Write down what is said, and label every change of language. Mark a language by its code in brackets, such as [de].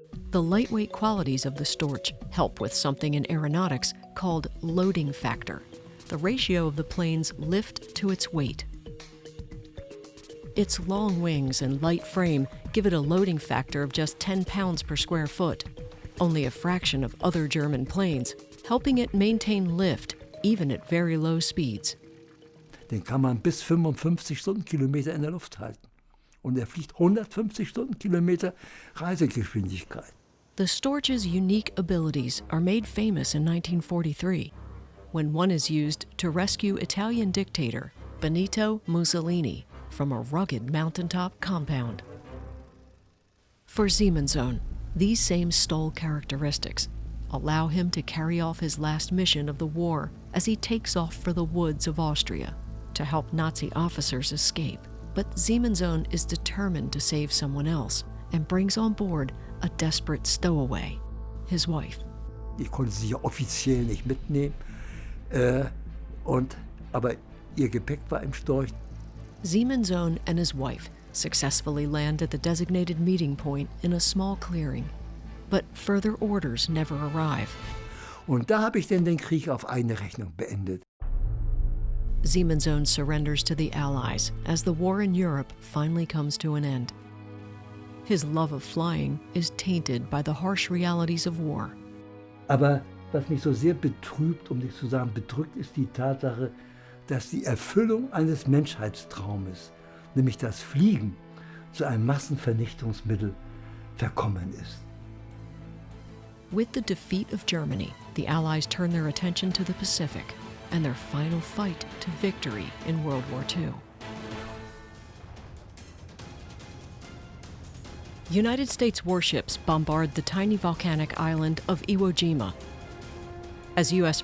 [en] The lightweight qualities of the storage help with something in aeronautics called loading factor, the ratio of the plane's lift to its weight. Its long wings and light frame give it a loading factor of just 10 pounds per square foot, only a fraction of other German planes, helping it maintain lift even at very low speeds. [de] Den kann man bis 55 Stundenkilometer in der Luft halten. Und fliegt 150 Stundenkilometer Reisegeschwindigkeit. [en] The storage's unique abilities are made famous in 1943, when one is used to rescue Italian dictator Benito Mussolini from a rugged mountaintop compound. For Siemenssohn, these same STOL characteristics allow him to carry off his last mission of the war as he takes off for the woods of Austria to help Nazi officers escape. But Siemenssohn is determined to save someone else and brings on board a desperate stowaway, his wife. [de] Ich konnte sie ja offiziell nicht mitnehmen, aber ihr Gepäck war im Storch. [en] Siemenssohn and his wife successfully land at the designated meeting point in a small clearing, but further orders never arrive. [de] Und da habe ich dann den Krieg auf eine Rechnung beendet. [en] Siemenssohn surrenders to the Allies as the war in Europe finally comes to an end. His love of flying is tainted by the harsh realities of war. [de] Aber was mich so sehr betrübt, um nicht zu sagen bedrückt, ist die Tatsache, dass die Erfüllung eines Menschheitstraumes, nämlich das Fliegen, zu einem Massenvernichtungsmittel verkommen ist. [en] With the defeat of Germany, the Allies turn their attention to the Pacific and their final fight to victory in World War II. United States warships bombard the tiny volcanic island of Iwo Jima. As U.S.